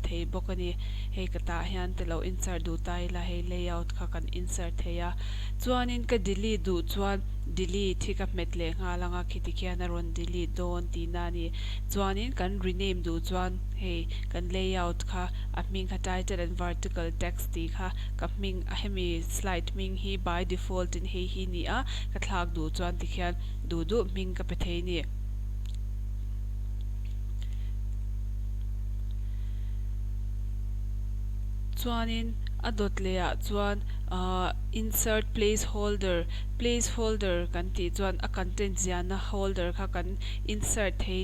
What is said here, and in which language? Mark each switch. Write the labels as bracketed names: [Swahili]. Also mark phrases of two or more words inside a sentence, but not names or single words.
[Mizo] thei bawk ani hei kata hian telo insert du tai la hei layout kha kan insert theia chuanin ka delete du chuan delete hi ka met le nga langa khiti khian a ron delete dawn tina ni chuanin kan rename du chuan hei kan layout kha a hming kha [English] title and vertical text [Mizo] ti kha ka hming a hemi slide hming hi [English] by default [Mizo] in hei hi ni a ka thlak du chuan ti khian du hming ka pe thei ni chuanin a dot leah chuan [English] insert placeholder [Mizo] kan ti chuan a content ziahna holder kha kan insert thei